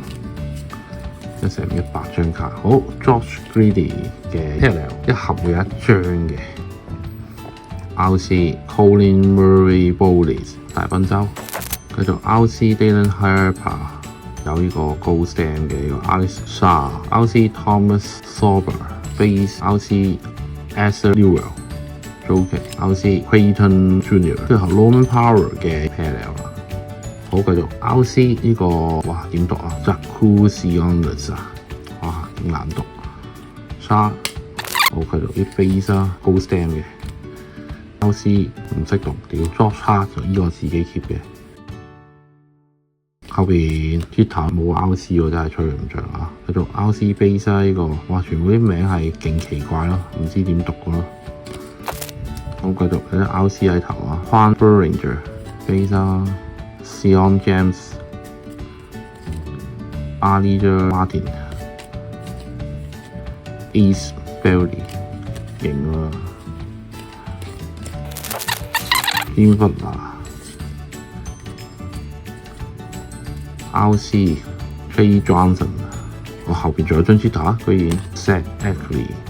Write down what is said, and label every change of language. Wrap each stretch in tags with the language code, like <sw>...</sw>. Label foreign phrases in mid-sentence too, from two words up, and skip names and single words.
<yue>一成100張卡，好 Josh Giddey 嘅 Parallel 一盒會有1張嘅 RC Colin Murray Bowles 大賓州，繼續 RC Dalen Harper 有呢個 Gold Stamp 嘅呢個 Alex Shaw RC Thomas Sorber Base RC Asher Newell Joker RC Creighton Junior 最後 Norman Powell 嘅 Parallel。好，繼續 RC 呢個哇點讀啊 Jacuzzi 啊，哇點難讀。沙好，繼續啲 base 啦 Gold Stamp 嘅 RC 唔識讀，屌 Josh Hart 就呢個自己 keep 嘅。後邊 Jitter 冇 RC 喎，真係吹唔着啊！繼續 RC base 啦，呢個哇全部啲名係勁奇怪咯，唔知點讀嘅咯。好，繼續有啲 RC 喺頭啊 Juan Berlinger base 啦。Sion James、Elijah Martin、Ace Bailey，勁啊 ！Inverter、RC Trey Johnson，我後邊仲有張 Jitter， 居然 Zach Edey，</yue>